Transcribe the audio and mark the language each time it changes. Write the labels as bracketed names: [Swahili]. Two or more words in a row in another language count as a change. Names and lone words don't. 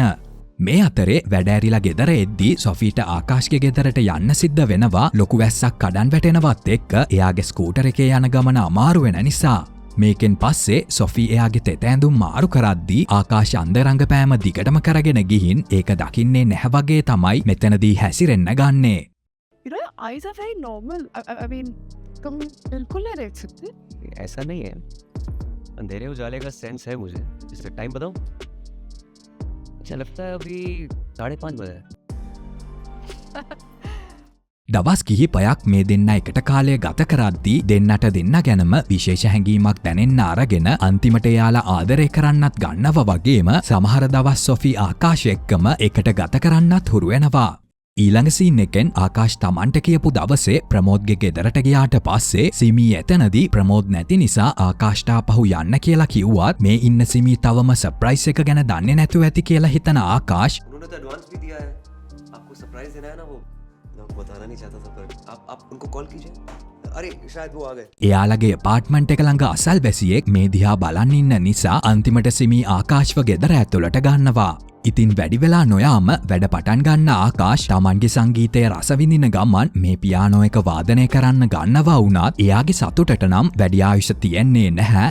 [Sinhala] මේ අතරේ වැඩ ඇරිලා ගෙදර එද්දී සොෆීට ආකාශ්ගේ ගෙදරට යන්න සිද්ධ වෙනවා ලොකු වැස්සක් කඩන් වැටෙනවත් එක්ක එයාගේ ස්කූටර් එකේ යන ගමන අමාරු වෙන නිසා. මේකෙන් පස්සේ සොෆී එයාගේ තෙත ඇඳුම් මාරු කරද්දී ආකාශ අන්ධ රංගපෑම දිගටම කරගෙන ගිහින් ඒක දකින්නේ නැහැ වගේ තමයි මෙතනදී හැසිරෙන්න ගන්නේ. [English] You know, eyes are very normal. I mean, [Hindi] तुम बिल्कुल नहीं देख सकते. ऐसा नहीं है. अंधेरे उजाले का सेंस है मुझे. इसका टाइम बताऊं? अच्छा लगता है अभी 5:30 बजे. [Sinhala] දවස් කිහිපයක් මේ දෙන්න එකට කාලය ගත කරද්දී දෙන්නට දෙන්න ගැනම විශේෂ හැඟීමක් දැනෙන්න අරගෙන අන්තිමට එයාලා ආදරය කරන්නත් ගන්නව වගේම සමහර දවස් සොෆී ආකාශ එක්කම එකට ගත කරන්නත් හුරු වෙනවා. ඊළඟ සීන් එකෙන් ආකාශ් තමන්ට කියපු දවසේ ප්‍රමෝද්ගේ ගෙදරට ගියාට පස්සේ සිමී එතනදී ප්‍රමෝද් නැති නිසා ආකාශ්ට ආපහු යන්න කියලා කිව්වත් මේ ඉන්න සිමී තවම සර්ප්‍රයිස් එක ගැන දන්නේ නැතුව ඇති කියලා හිතන ආකාශ් [Hindi] उन्होंने तो एडवांस भी दिया है. आपको सरप्राइज देना है ना वो. मैं बताना नहीं चाहता था पर आप उनको कॉल कीजिए. अरे शायद वो आ गए. [Sinhala] එයාලගේ අපාර්ට්මන්ට් එක ළඟ අසල් වැසියෙක් මේ දිහා බලන් ඉන්න නිසා අන්තිමට සිමී ආකාශ්ව ගෙදර ඇතුළට ගන්නවා. ඉතින් වැඩිවෙලා නොයාම වැඩ පටන් ගන්න ආකාශ් තමන්ගේ සංගීතය රසවිඳින ගමන් මේ පියානෝ එක වාදනය කරන්න ගන්නවා වුණත් එයාගේ සතුටට නම් වැඩි ආයුෂ තියෙන්නේ නැහැ.